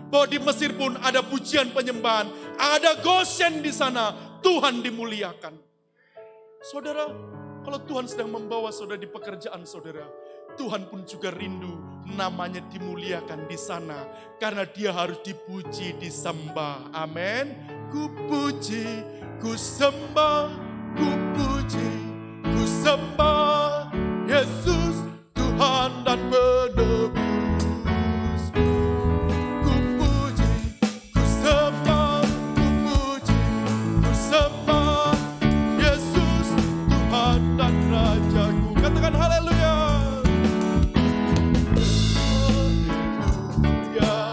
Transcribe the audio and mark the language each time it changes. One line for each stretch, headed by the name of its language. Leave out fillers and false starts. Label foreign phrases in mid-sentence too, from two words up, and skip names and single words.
Indonesian: Bahwa di Mesir pun ada pujian penyembahan, ada Goshen di sana, Tuhan dimuliakan. Saudara, kalau Tuhan sedang membawa saudara di pekerjaan saudara, Tuhan pun juga rindu namanya dimuliakan di sana. Karena dia harus dipuji, disembah. Amin. Ku puji, ku sembah, ku puji, ku sembah Yesus Tuhan dan penebus. Katakan haleluya. Haleluya.